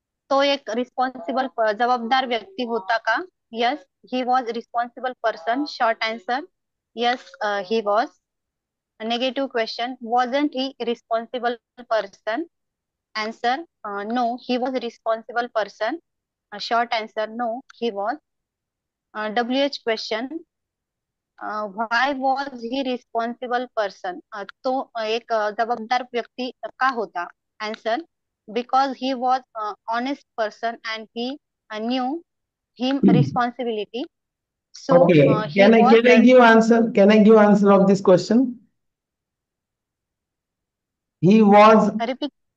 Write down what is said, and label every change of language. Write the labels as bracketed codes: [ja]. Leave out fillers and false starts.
[mr] तो एक रिस्पॉन्सिबल जबाबदार व्यक्ती होता का? [en] Yes, he was responsible person. Short answer, yes, he was. Negative question, wasn't he responsible person? Answer, no, he was responsible person. Short answer, no, he was. WH question, why was he responsible person? तो एक जबाबदार व्यक्ती का होता? Answer, because he was honest person and he knew him responsibility. So Okay, he can I was give answer? Can I give answer of this question? He was. repeat.